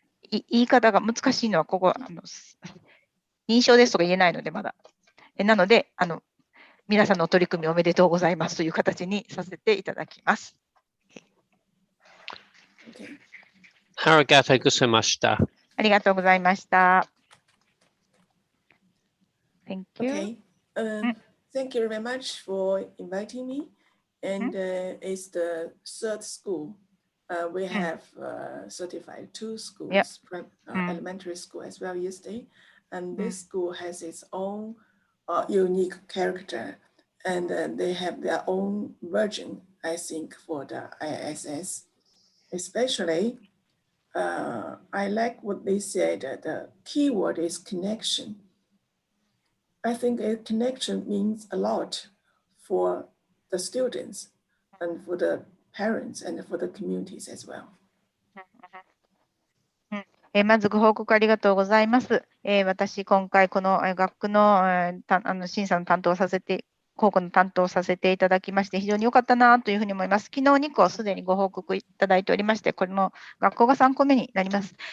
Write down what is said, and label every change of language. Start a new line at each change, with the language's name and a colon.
Japanese: 言い方が難しいのは、ここ、認証ですとか言えないので、まだ。なので、皆さんの取り組みおめでとうございますという形にさせていただきます。 Arigatou gozaimashita. ありがとうございました。
English: Thank you. Okay. Thank you very much for inviting me. And it's the third school. We have certified 2 schools, elementary school as well yesterday. And this school has its own unique character. And they have their own version, I think, for the ISS. Especially, I like what they said, the key word is connection. I think a connection means a lot for the students and for the parents and for the communities as well.
Japanese: まずご報告ありがとうございます。私、今回この学区の審査の担当させて、高校の担当させていただきまして、非常に良かったなというふうに思います。昨日2校すでにご報告いただいておりまして、この学校が3校目になります。